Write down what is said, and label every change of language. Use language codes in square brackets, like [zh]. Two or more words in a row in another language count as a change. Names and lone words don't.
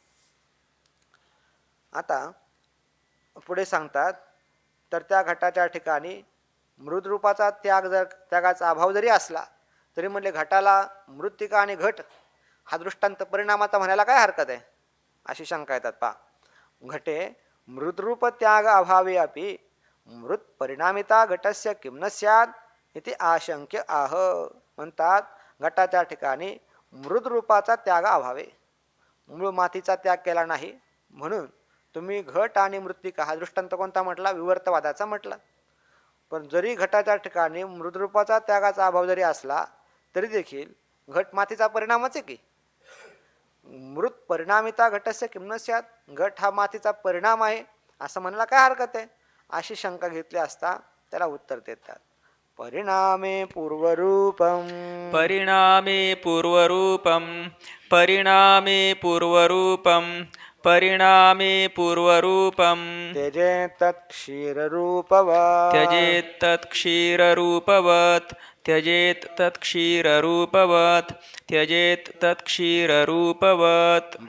[mr] आता पुढे सांगतात तर त्या घटाच्या ठिकाणी मृदरूपाचा त्यागाचा अभाव जरी असला तरी म्हणले घटाला मृत्तिका आणि घट हा दृष्टांत परिणामाचा म्हणायला काय हरकत आहे अशी शंका येतात. [sa] घटे मृदरूप त्याग अभावे अपि मृत परिणामिता घटस्य किं न स्यात् इति आशंक्य आह. [mr] म्हणतात घटाच्या ठिकाणी मृदरूपाचा त्याग अभावे मूळ मातीचा त्याग केला नाही म्हणून तुम्ही घट आणि मृत्तिका हा दृष्टांत कोणता म्हटला विवर्तवादाचा म्हटला. पण जरी घटाच्या ठिकाणी मृदरूपाचा त्यागाचा अभाव जरी असला तरी देखील घट मातीचा परिणामच आहे की. [sa] मृत परिणामिता घटस्य किं न स्यात्. [mr] घट हा मातीचा परिणाम आहे असं म्हणायला काय हरकत आहे अशी शंका घेतली असता त्याला उत्तर देतात. [sa] परिणामे पूर्वरूपं परिणामे पूर्वरूपं परिणामे पूर्वरूपं परिणामे पूर्वरूपं त्यजेतत् क्षीररूपवत् त्यजेत् तत्क्षीररूपवत् त्यजेत् तत्क्षीररूपवत् त्यजेत् तत्क्षीररूपवत्